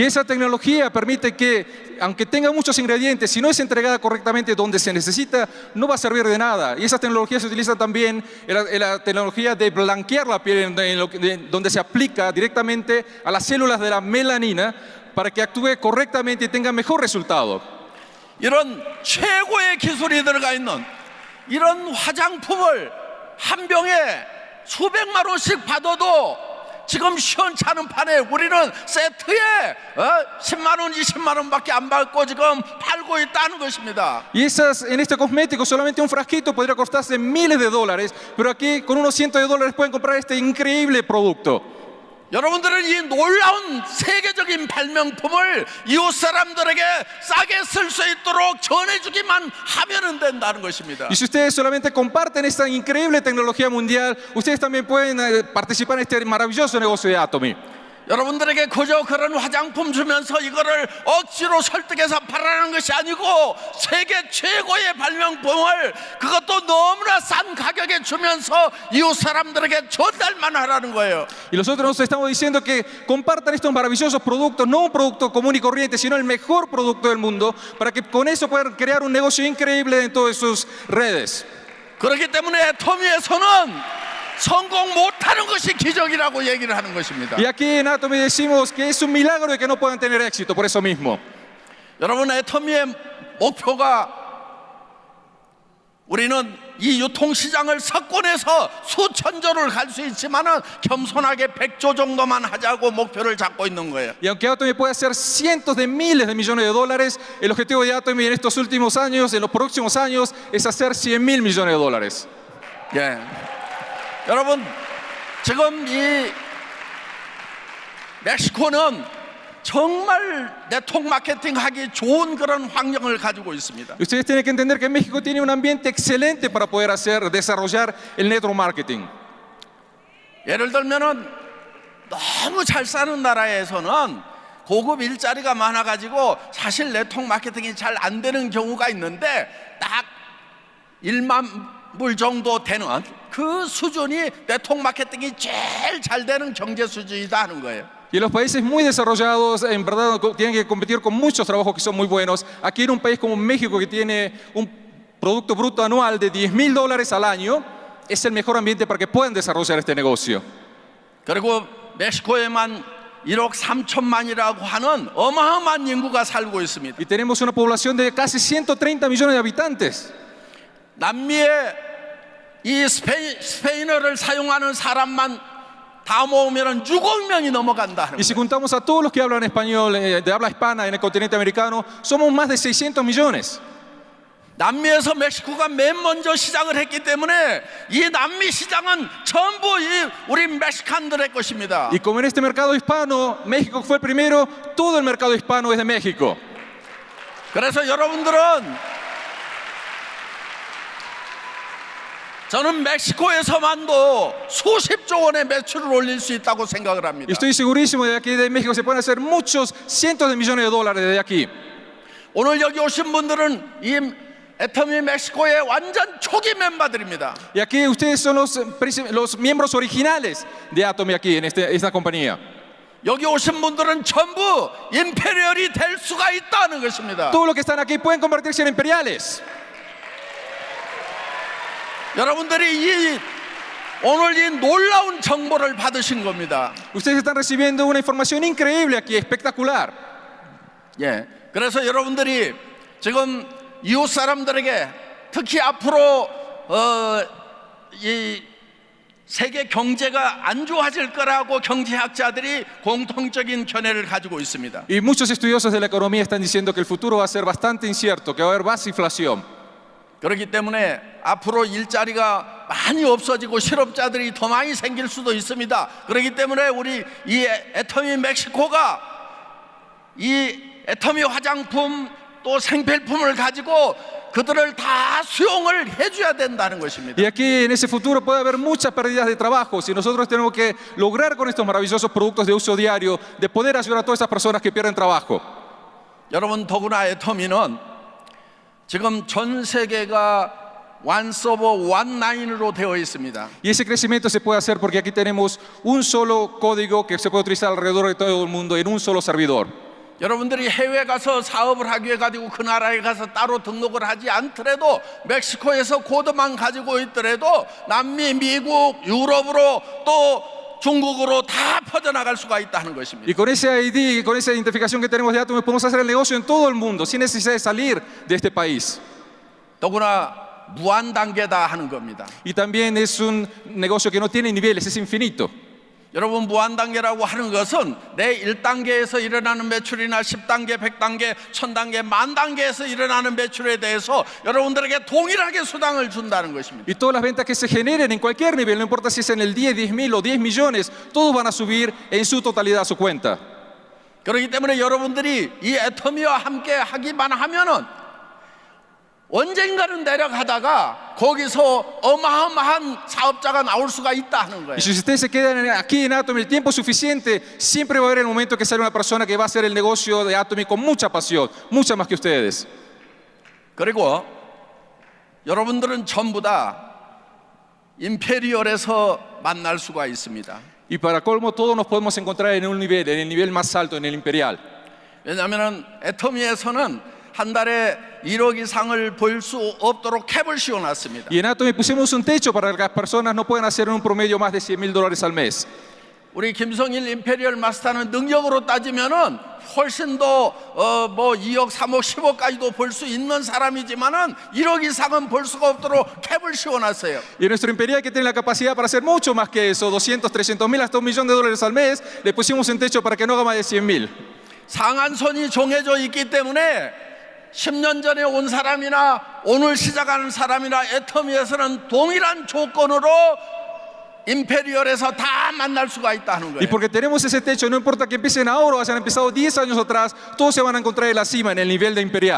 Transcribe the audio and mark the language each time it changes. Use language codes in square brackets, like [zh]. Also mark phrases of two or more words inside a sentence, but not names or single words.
[es] Y esa tecnología permite que, aunque tenga muchos ingredientes, si no es entregada correctamente donde se necesita, no va a servir de nada. Y esa tecnología se utiliza también en la tecnología de blanquear la piel, donde se aplica directamente a las células de la melanina para que actúe correctamente y tenga mejor resultado. [ko] 이런 최고의 기술이 들어가 있는 이런 화장품을 한 병에 수백만 원씩 받아도 지금 시원찮은 판에 우리는 세트에 10만 원, 20만 원밖에 안 받고 지금 팔고 있다는 것입니다. [es] Y en este cosmético solamente un frasquito podría costarse miles de dólares, pero aquí con unos cientos de dólares pueden comprar este increíble producto. [ko] 여러분들은 이 놀라운 세계적인 발명품을 이웃 사람들에게 싸게 쓸 수 있도록 전해주기만 하면 된다는 것입니다. [es] Y si ustedes solamente comparten esta increíble tecnología mundial, ustedes también pueden participar en este maravilloso negocio de Atomy. [ko] 여러분들에게 그저 그런 화장품 주면서 이거를 억지로 설득해서 팔아라는 것이 아니고 세계 최고의 발명품을 그것도 너무나 싼 가격에 주면서 이웃 사람들에게 전달만 하라는 거예요. [es] Y nosotros nos estamos diciendo que compartan estos maravillosos productos, no un producto común y corriente, sino el mejor producto del mundo, para que con eso puedan crear un negocio increíble en todas sus redes. [ko] 그렇기 때문에 애터미에서는 성공 못하는 것이 기적이라고 얘기를 하는 것입니다. [es] Y aquí en Atomy decimos que es un milagro de que no puedan tener éxito, por eso mismo. [ko] 여러분, 애터미의 목표가 우리는 이 유통시장을 석권해서 수천조를 갈 수 있지만은 겸손하게 100조 정도만 하자고 목표를 잡고 있는 거예요. [es] Y aunque Atomy puede hacer cientos de miles de millones de dólares, el objetivo de Atomy en estos últimos años, en los próximos años, es hacer 100.000 millones de dólares. [ko] 예. 여러분, 지금 이 멕시코는 정말 네트워크 마케팅 하기 좋은 그런 환경을 가지고 있습니다. [es] Y ustedes tienen que entender que México tiene un ambiente excelente para poder desarrollar el [en] network marketing. [ko] 예를 들면은 너무 잘 사는 나라에서는 고급 일자리가 많아가지고 사실 네트워크 마케팅이 잘 안 되는 경우가 있는데 딱 1만 불 정도 되는 그 수준이 네트워크 마케팅이 제일 잘 되는 경제 수준이다 하는 거예요. [es] Y en los países muy desarrollados, en verdad, tienen que competir con muchos trabajos que son muy buenos. Aquí en un país como México, que tiene un Producto Bruto anual de $10.000 al año, es el mejor ambiente para que puedan desarrollar este negocio. [ko] 그리고 멕시코에만 1억 3천만이라고 하는 어마어마한 인구가 살고 있습니다. [es] Y tenemos una población de casi 130 millones de habitantes. [ko] 남미에 이 스페인어를 사용하는 사람만 다 모으면 6억 명이 넘어간다 하는 [es] Y si [ko] 거예요. [es] juntamos a todos los que hablan español, de habla hispana en el continente americano, somos más de 600 millones. [ko] 남미에서 멕시코가 맨 먼저 시작을 했기 때문에 이 남미 시장은 전부 우리 멕시칸들의 것입니다. [es] Y como en este mercado hispano, México fue el primero, todo el mercado hispano es de México. [ko] 그래서 여러분들은 저는 멕시코에서만도 수십조 원의 매출을 올릴 수 있다고 생각을 [es] Y [ko] 합니다. [es] estoy segurísimo de que aquí de México se pueden hacer muchos cientos de millones de dólares desde aquí. [ko] 오늘 여기 오신 분들은 이 애터미 멕시코의 완전 초기 멤버들입니다. [es] Y aquí ustedes son los miembros originales de Atomy aquí en esta compañía. [ko] 여기 오신 분들은 전부 임페리얼이 될 수가 있다는 것입니다. [es] Todos los que están aquí pueden convertirse en imperiales. [ko] 여러분들이 오늘 이 놀라운 정보를 받으신 겁니다. [es] Ustedes están recibiendo una información increíble aquí, espectacular. [ko] 예. 그래서 여러분들이 지금 이웃 사람들에게 특히 앞으로 이 세계 경제가 안 좋아질 거라고 경제학자들이 공통적인 견해를 가지고 있습니다. [es] Y muchos estudiosos de la economía están diciendo que el futuro va a ser bastante incierto, que va a haber más inflación. [ko] 그렇기 때문에 앞으로 일자리가 많이 없어지고 실업자들이 더 많이 생길 수도 있습니다. 그렇기 때문에 우리 이 애터미 멕시코가 이 애터미 화장품 또 생필품을 가지고 그들을 다 수용을 해줘야 된다는 것입니다. [es] Y aquí en ese futuro puede haber muchas pérdidas de trabajo. Si nosotros tenemos que lograr con estos maravillosos productos de uso diario, de poder ayudar a todas esas personas que pierden trabajo. [ko] 여러분 더구나 애터미는 지금 전 세계가 [en] one server, one line [ko] 으로 되어 있습니다. [es] Y ese crecimiento se puede hacer porque aquí tenemos un solo código que se puede utilizar alrededor de todo el mundo en un solo servidor. [ko] 여러분들이 해외 가서 사업을 하기 위해 가지고 그 나라에 가서 따로 등록을 하지 않더라도 멕시코에서 코드만 가지고 있더라도 남미, 미국, 유럽으로 또 중국으로 다 퍼져나갈 수가 있다는 것입니다. [es] Y con ese ID, con esa identificación que tenemos de Atomy, podemos hacer el negocio en todo el mundo sin necesidad de salir de este país. [ko] 더구나 무한 단계다 하는 겁니다. [es] Y también es un negocio que no tiene niveles, es infinito. [ko] 여러분 무한 단계라고 하는 것은 내 1단계에서 일어나는 매출이나 10단계, 100단계, 1000단계, 만 단계에서 일어나는 매출에 대해서 여러분들에게 동일하게 수당을 준다는 것입니다. [es] Y todas las ventas que se generen en cualquier nivel, no importa si es en el 10, 10.000 o 10 millones, todos van a subir en su totalidad a su cuenta. [ko] 그렇기 때문에 여러분들이 이 애터미와 함께 하기만 하면은 언젠가는 내려가다가 거기서 어마어마한 사업자가 나올 수가 있다 하는 거예요. [es] Y si ustedes se quedan aquí en Atomy el tiempo suficiente, siempre va a haber el momento que sale una persona que va a hacer el negocio de Atomy con mucha pasión, mucha más que ustedes. [ko] 그리고 여러분들은 전부 다 임페리얼에서 만날 수가 있습니다. [es] Y para colmo, todos nos podemos encontrar en un nivel, en el nivel más alto, en el imperial. [ko] 왜냐하면 애터미에서는 한 달에 1억 이상을 벌 수 없도록 캡을 씌워놨습니다. [es] Y en Atomy pusimos un techo para que las personas no puedan hacer en un promedio más de $100.000 al mes. [ko] 우리 김성일 임페리얼 마스터는 능력으로 따지면은 훨씬 더 뭐 2억, 3억, 10억까지도 벌 수 있는 사람이지만은 1억 이상은 벌 수가 없도록 캡을 씌워놨어요. [es] Y nuestro imperial, que tiene la capacidad para hacer mucho más que eso, 200, 300 mil, hasta $1.000.000 al mes, le pusimos un techo para que no haga más de 100 mil. [ko] 상한선이 정해져 있기 때문에 10년 전에 온 사람이나 오늘 시작하는 사람이나 애터미에서는 동일한 조건으로 임페리얼에서 다 만날 수가 있다는 [es] Y [ko] 거예요. [es] porque tenemos ese techo, no importa que empiecen ahora o hayan empezado 10 años atrás, todos se van a encontrar en la cima, en el nivel de imperial.